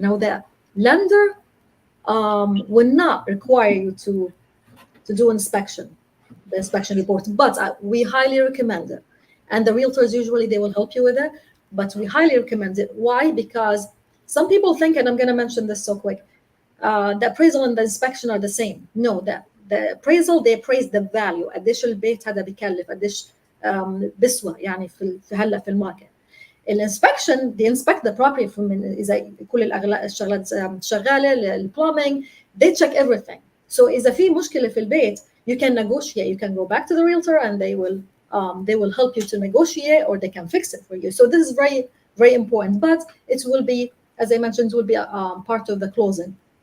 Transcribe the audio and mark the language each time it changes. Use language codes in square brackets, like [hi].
[en] Now, the lender will not require you to do the inspection report, but we highly recommend it. And the realtors usually they will help you with it, but we highly recommend it. Why? Because some people think, and I'm going to mention this so quick, the appraisal and the inspection are the same. No, the appraisal they appraise the value. [ar] قديش البيت هذا بكلف، قديش بسوى يعني في هلا في الماركت. [en] الانسبكشن they inspect the property from [ar] اذا كل الشغلات شغاله البلومينج [en] they check everything. So [ar] اذا في مشكله في البيت [en] you can negotiate, you can go back to the realtor and they will help you to negotiate, or they can fix it for you. So this is very, very important, but it will be, as I mentioned, will be part of the closing.